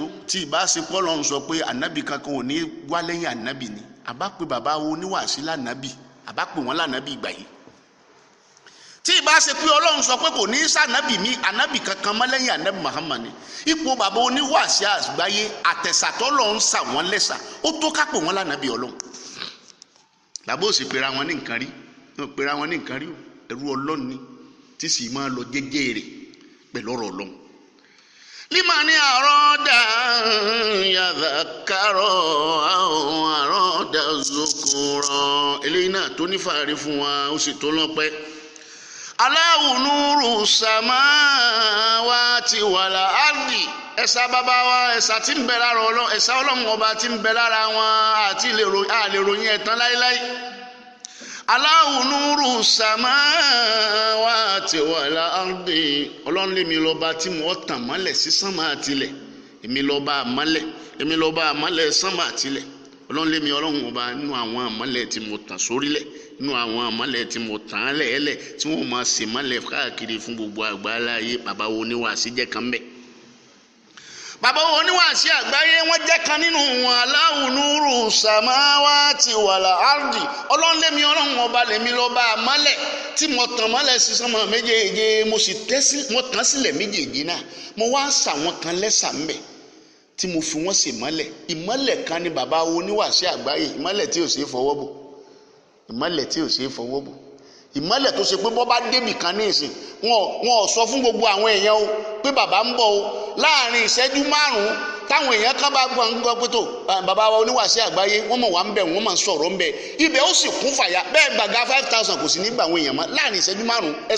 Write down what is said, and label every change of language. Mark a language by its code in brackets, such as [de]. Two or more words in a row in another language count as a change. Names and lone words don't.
[yo] tí ìbá ṣe pọ́lọ́ ń sọ pé ànábì kankan ò ní wá lẹ́yìn ànábì ni àbá pé bàbá wo oníwàásí lànábì àbá pè wọ́n lànábì ìgbà yìí tí ìbá ṣe pé ọlọ́run sọ pé kò ní sànábì mi ànábì kankan mọ́ lẹ́yìn ànábì Muhammad ni ipò bàbá oníwàásí àgbáyé àtẹ̀sàtọ́ lọ́n sà wọ́n lẹ́sà ó tó ká pè wọ́n lànábì ọlọ́run làbó sì pera wọn ní nǹkan rí pera wọn ní nǹkan rí ẹrú ọlọ́run ni tí sì máa lọ jẹ́jẹ́ rẹ̀ pẹ̀lú ọ̀rọ̀ ọlọ́run [ar] لمن أراد يذكر أو أراد شكورا [yo] eléyìí náà tó ní fàárí fún wa ó sì tó lọ́pẹ́ [ar] الله نور السماوات والأرض [yo] ẹ̀sà bàbá wa ẹ̀sà tí ń bẹ lára ọlọ́run ẹ̀sà ọlọ́run ọba tí ń bẹ lára wọn àti àlè ròyìn ẹ̀tàn láíláí [ar] الله نور السماوات والأرض [yo] ọlọ́run lèmi lọ́ba tí mo tàn mọ́lẹ̀ sí sánmà àtilẹ̀ èmi lọ́ba àmọ́lẹ̀ sánmà àtilẹ̀ ọlọ́run lèmi ọlọ́run ọba nínú àwọn àmọ́lẹ̀ tí mo tàn sórílẹ̀ nínú àwọn àmọ́lẹ̀ tí mo tàn án lẹ́ẹ̀lẹ̀ tí wọ́n máa ṣe mọ́lẹ̀ káàkiri fún gbogbo àgbáláyé bàbá wo oníwàásí jẹ́ kan bẹ́ẹ̀ bàbá wo oníwàásí àgbáyé wọ́n jẹ́ kan nínú wọn [ar] الله نور السماوات والأرض [yo] ọlọ́run lèmi ọlọ́run ọba lèmi lọ́ba àmọ́lẹ̀ tí mo tàn mọ́lẹ̀ sí sánmà méjèèje mo tàn sílẹ̀ méjèèje náà mo wá sà wọn kan lẹ́sà ń bẹ̀ tí mo fi wọ́n ṣe ìmọ́lẹ̀ kan ní bàbá wo oníwàásí àgbáyé ìmọ́lẹ̀ tí ò ṣe é fọwọ́ bò ìmọ́lẹ̀ tó ṣe pé bọ́ bá débì kan ní ìsìn wọn ò sọ fún gbogbo àwọn èèyàn o pé bàbá ń bọ̀ o láàrin ìṣẹ́jú márùn-ún táwọn èèyàn kan bá gbọ́ pé tó bàbá wa oníwàásí àgbáyé wọ́n mọ̀ wá ń bẹ̀ wọ́n mọ̀ ń sọ̀rọ̀ ń bẹ̀ ibẹ̀ ó sì kún fàyà bẹ́ẹ̀ gbàgà 5,000 kò sí ní gbà àwọn èèyàn mọ́ láàrin ìṣẹ́jú márùn-ún